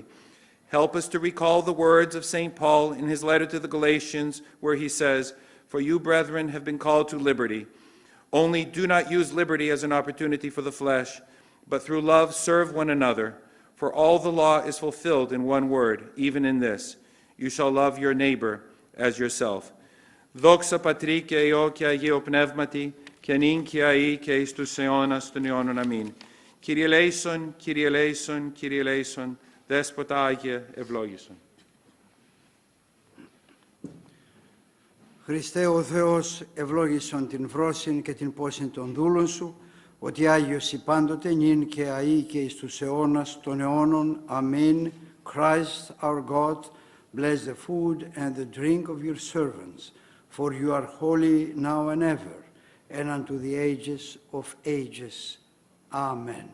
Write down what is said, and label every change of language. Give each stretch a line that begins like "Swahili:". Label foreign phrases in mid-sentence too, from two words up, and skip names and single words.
English: Help us to recall the words of St. Paul in his letter to the Galatians, where he says, "For you, brethren, have been called to liberty. Only do not use liberty as an opportunity for the flesh, but through love serve one another. For all the law is fulfilled in one word, even in this: you shall love your neighbor as yourself."
Greek: Δόξα Πατρί και Υιό και Αγίου Πνεύματι, και νυν και αεί και εις τους αιώνας των αιώνων. Αμήν. Kyrie eleison, Kyrie eleison, Kyrie eleison, Δέσποτα Άγιε ευλόγησον. Χριστέ ο Θεός, ευλόγησον την βρόσιν και την πόσιν των δούλων σου, ότι Άγιος η πάντοτε νυν και αεί και εις τους αιώνας των αιώνων. Αμήν.
English: Christ our God, bless the food and the drink of your servants, for you are holy now and ever, and unto the ages of ages. Amen.